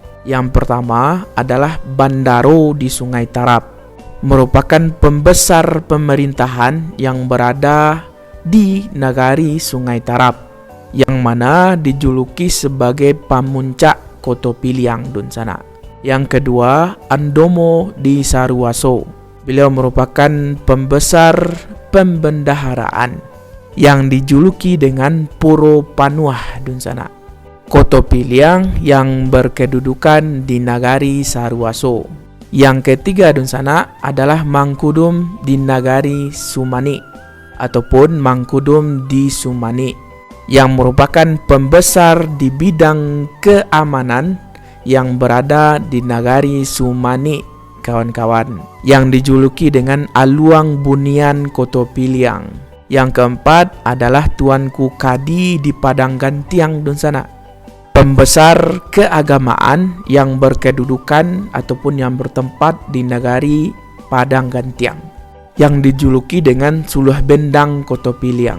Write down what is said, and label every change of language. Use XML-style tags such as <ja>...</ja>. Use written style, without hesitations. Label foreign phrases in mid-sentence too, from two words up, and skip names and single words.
<id>Yang pertama adalah Bandaro di Sungai Tarap, merupakan pembesar pemerintahan yang berada di Nagari Sungai Tarap, yang mana dijuluki sebagai Pamuncak Koto Piliang dun sana. Yang kedua, Andomo di Saruwaso. Beliau merupakan pembesar pembendaharaan yang dijuluki dengan Puro Panuah dun sana. Koto Piliang yang berkedudukan di Nagari Saruwaso. Yang ketiga dun sana adalah Mangkudum di Nagari Sumani ataupun Mangkudum di Sumani, yang merupakan pembesar di bidang keamanan yang berada di Nagari Sumani kawan-kawan, yang dijuluki dengan Aluang Bunian Koto Piliang. Yang keempat adalah Tuanku Kadi di Padang Gantiang dun sana, pembesar keagamaan yang berkedudukan ataupun yang bertempat di Nagari Padang Gantiang, yang dijuluki dengan Suluh Bendang Koto Piliang.</id>